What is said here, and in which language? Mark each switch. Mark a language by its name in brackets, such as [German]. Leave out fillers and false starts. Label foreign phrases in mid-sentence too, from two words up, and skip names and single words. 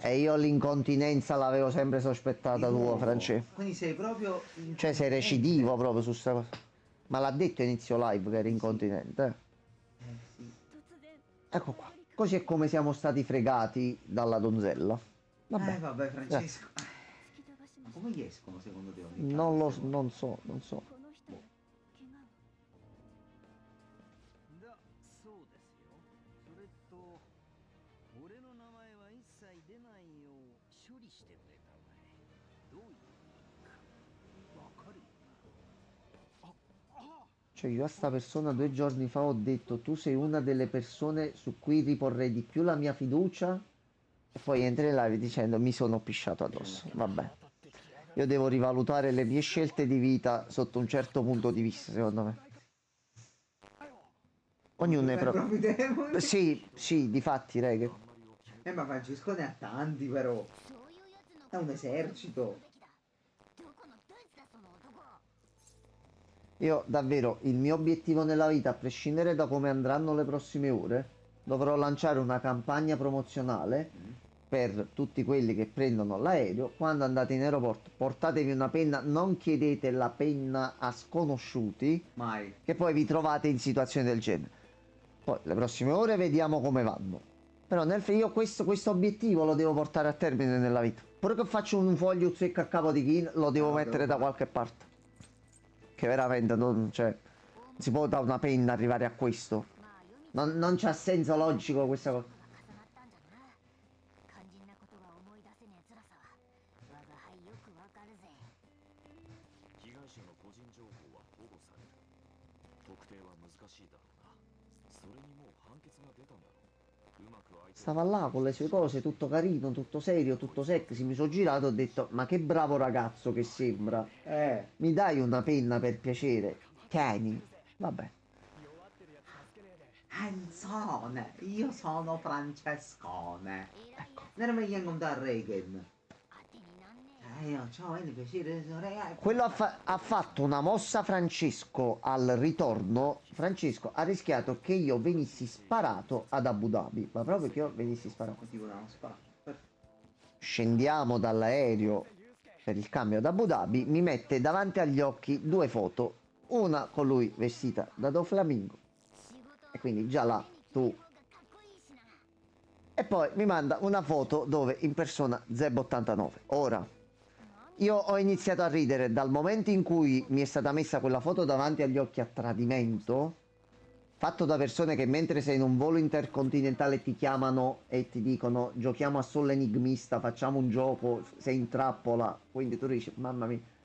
[Italian] E io l'incontinenza l'avevo sempre sospettata di tua, nuovo. Francesco. Quindi sei proprio Cioè sei recidivo proprio su sta cosa. Ma l'ha detto inizio live che eri incontinente. Sì. [Japanese] 突然 [Italian] Ecco qua. Così è come siamo stati fregati dalla donzella. Vabbè. Vabbè, Francesco. [Japanese] 突き飛ばしま [Italian] Ma come gli escono secondo te ogni Non tanto? non so, non so. [Japanese] この人怪我をだそうですよ。それと俺の名前は一切出ないよう処理してくれたまえ。どういう意味かわかるよな。 [Italian] Cioè io a sta persona 2 giorni fa ho detto tu sei una delle persone su cui riporrei di più la mia fiducia e poi entri in live dicendo mi sono pisciato addosso. Vabbè. Io devo rivalutare le mie scelte di vita sotto un certo punto di vista, secondo me. Ognuno è Fai proprio... proprio tempo. Sì, sì, difatti, reghe. Ma Francesco ne ha tanti però. [Japanese] そういうやつの [Italian] È un esercito. [Japanese] どこのどいつだその男 [Italian] Io davvero, il mio obiettivo nella vita, a prescindere da come andranno le prossime ore, dovrò lanciare una campagna promozionale per tutti quelli che prendono l'aereo. Quando andate in aeroporto, portatevi una penna, non chiedete la penna a sconosciuti, Mai. che poi vi trovate in situazioni del genere. Poi le prossime ore vediamo come vanno. Però io questo obiettivo lo devo portare a termine nella vita. Pure che faccio un foglio secco a capo di Kin, lo devo No, mettere devo da fare. qualche parte. Che veramente non, cioè, non si può da una penna arrivare a questo. [Japanese] まあ読み [Italian] Non c'ha senso logico questa cosa. [Japanese] 重なったんじゃな肝心なことが思い出せねえ辛さは我が輩よくわかるぜ被害者の個人情報は保護される。特定は難しいだろうな。それにもう判決が出たんだろう。うまく相手を [Italian] Stava là con le sue cose, tutto carino, tutto serio, tutto sexy. Mi sono girato e ho detto, ma che bravo ragazzo che sembra. Mi dai una penna per piacere? Cani. Vabbè. [Japanese] 弱ってるやつ助けねえで [Italian] Canzone. Io sono Francescone. [Japanese] 偉いや [Italian] Non mi viene con da Reagan. [Japanese] 当てになんねえ [Italian] Io ciao, è piacere. Quello ha fatto una mossa Francesco al ritorno. Francesco ha rischiato che io venissi sparato ad Abu Dhabi. Ma proprio che io venissi sparato. Tipo da uno sparo. Scendiamo dall'aereo per il cambio ad Abu Dhabi. Mi mette davanti agli occhi 2 foto. Una con lui vestita da Doflamingo. [Japanese] 仕事 [Italian] E quindi già là tu. [Japanese] がかっこいいしな [Italian] E poi mi manda una foto dove impersona Zeb89. Ora, io ho iniziato a ridere dal momento in cui mi è stata messa quella foto davanti agli occhi a tradimento, fatto da persone che mentre sei in un volo intercontinentale ti chiamano e ti dicono giochiamo a solo enigmista, facciamo un gioco, sei in trappola, quindi tu dici mamma mia.